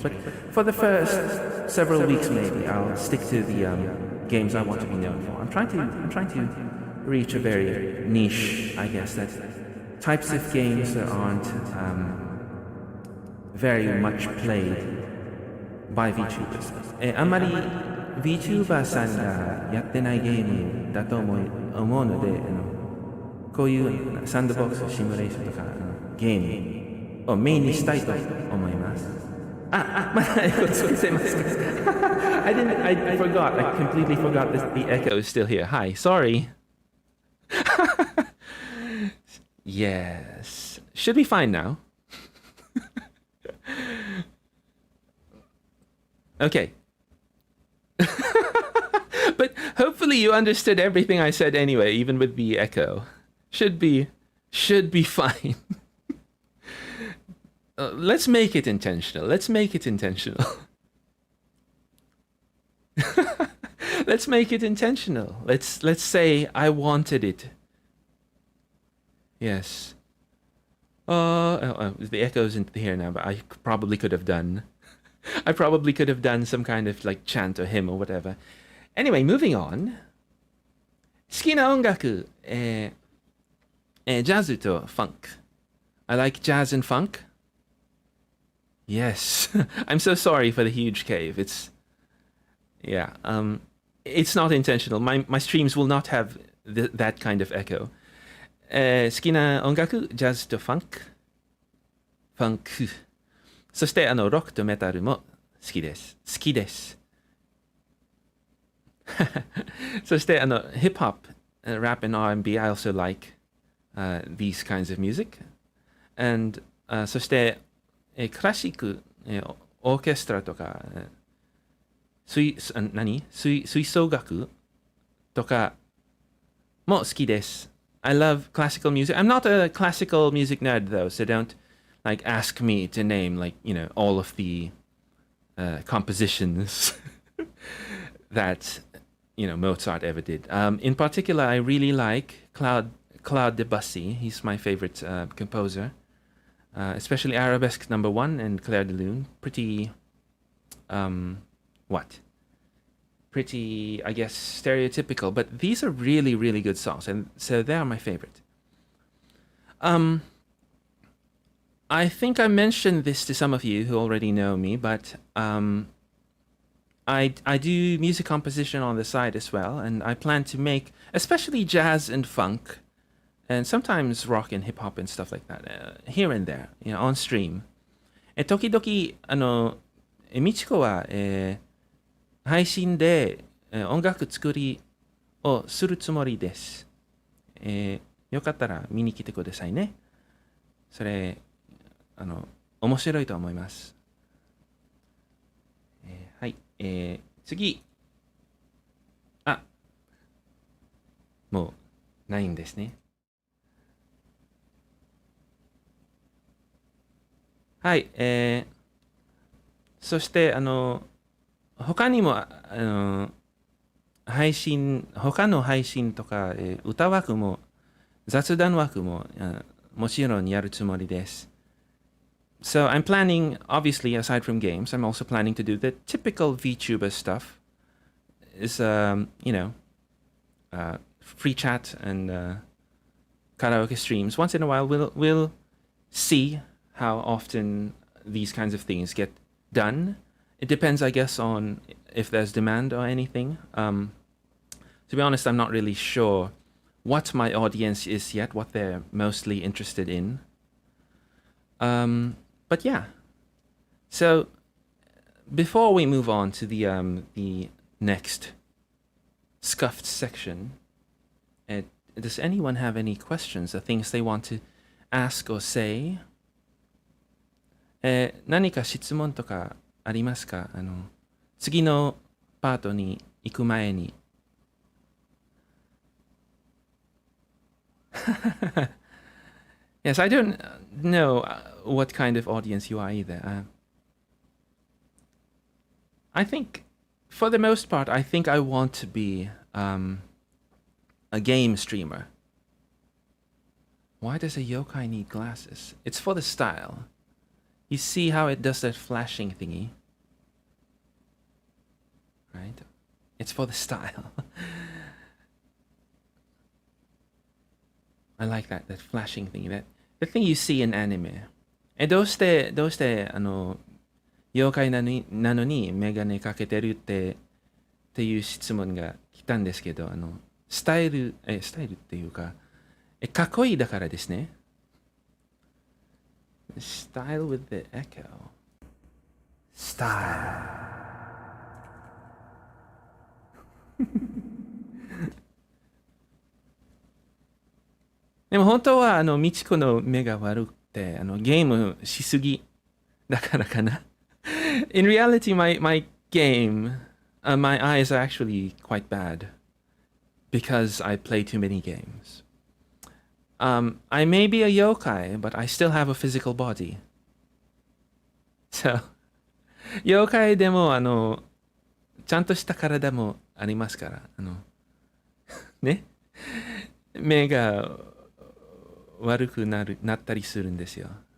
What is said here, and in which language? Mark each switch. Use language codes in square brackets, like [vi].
[en] But for the first several weeks, maybe I'll stick to the games I want to be known for. I'm trying to reach a very niche, I guess, that types of games that aren't very much played by VTubers. [ja] あんまり VTuber さんがやってないゲームだと思うので、こういうサンドボックスシミュレーションとかゲームをメインにしたいと思います。まだエコつけてます。 [en] I forgot. I completely forgot the echo is still here. Hi, sorry. Yes. Should be fine now. Okay. But hopefully you understood everything I said anyway, even with the echo. Should be fine. Let's make it intentional. Let's make it intentional. Let's make it intentional. Let's say I wanted it. Yes. The echo isn't here now, but I probably could have done some kind of like chant or hymn or whatever. Anyway, moving on. [ja] 好きな音楽、ジャズとファンク。 [en] I like jazz and funk. Yes. I'm so sorry for the huge cave. It's not intentional. My streams will not have that kind of echo. [ja] 好きな音楽、ジャズとファンク。ファンク。そしてロックとメタルも好きです。好きです。 [en] そしてhip hop, rap and R&B, I also like these kinds of music. [ja] And そしてクラシック、オーケストラとか吹奏楽とかも好きです。 [en] I love classical music. I'm not a classical music nerd though, so don't like ask me to name like, all of the compositions that Mozart ever did. In particular, I really like Claude Debussy. He's my favorite composer, especially Arabesque No. 1 and Clair de Lune. Pretty, I guess, stereotypical, but these are really, really good songs, and so they are my favorite. I think I mentioned this to some of you who already know me, but I do music composition on the side as well, and I plan to make, especially jazz and funk, and sometimes rock and hip hop and stuff like that, here and there, on stream. [ja] 時々みちこは、配信で、音楽作りをするつもりです。よかったら見に来てくださいね。それ面白いと思います。はい、次。もうないんですね。はい、そして他にも他の配信とか、歌枠も雑談枠も、もちろんやるつもりです。 [en] So I'm planning, obviously, aside from games, I'm also planning to do the typical VTuber stuff. Is free chat and karaoke streams. Once in a while, we'll see how often these kinds of things get done. It depends, I guess, on if there's demand or anything. To be honest, I'm not really sure what my audience is yet, what they're mostly interested in. But yeah. So before we move on to the next scuffed section, does anyone have any questions or things they want to ask or say? [ja] 何か質問とかありますか？次のパートに行く前に。 [en] Yes, I don't know what kind of audience you are either. I think, for the most part, I think I want to be a game streamer. Why does a yokai need glasses? It's for the style. You see how it does that flashing thingy? Right? It's for the style. I like that flashing thing. The thing you see in anime. [ja] どうして妖怪なのにメガネかけてるっていう質問が来たんですけど、スタイルっていうか、かっこいいだからですね。 [en] Style with the echo. Style. [ja] でも本当はミチコの目が悪くてゲームしすぎだからかな。 [en] In reality, my game, my eyes are actually quite bad because I play too many games. I may be a yokai, but I still have a physical body. [ja] So, 妖怪でもちゃんとした体もありますからね、目が悪くなったりするんですよ。